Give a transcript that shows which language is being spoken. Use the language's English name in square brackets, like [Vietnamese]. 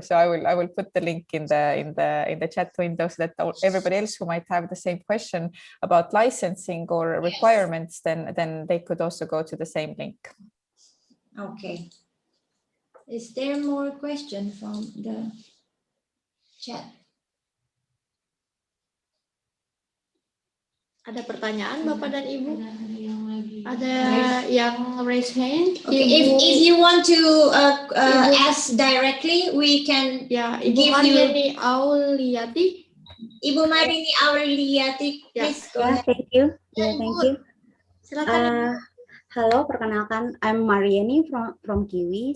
[English] So I will put the link in the chat window so that everybody else who might have the same question about licensing or requirements, then they could also go to the same link. Okay. Is there more question from the chat? [Indonesian] Ada pertanyaan Bapak dan Ibu? Ada yang [English] raise hand? Okay, if you want to ask directly, we can [Indonesian] Ibu Marini Auliati. [English] Ibu Marini Auliati, please go ahead. Thank you. Thank you. [Indonesian] Silakan. [English] Hello, [Indonesian] perkenalkan, [English] I'm Mariani from Kiwi.